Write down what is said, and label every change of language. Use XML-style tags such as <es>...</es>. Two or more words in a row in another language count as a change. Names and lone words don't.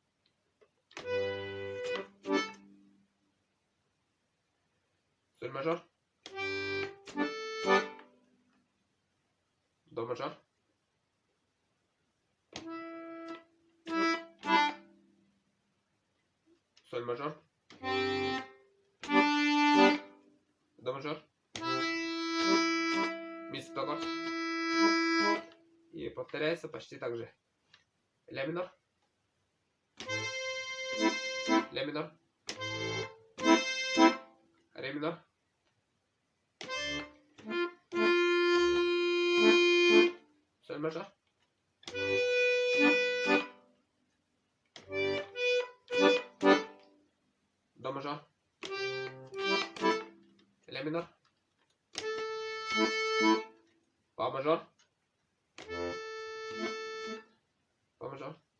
<ru>Соль мажор. До мажор. Соль мажор. До мажор. Ми септаккорд. И повторяется почти так же. Ля минор. Ля минор. Ре минор. Соль мажор. До мажор. Ля минор. Фа мажор. Фа мажор.</ru>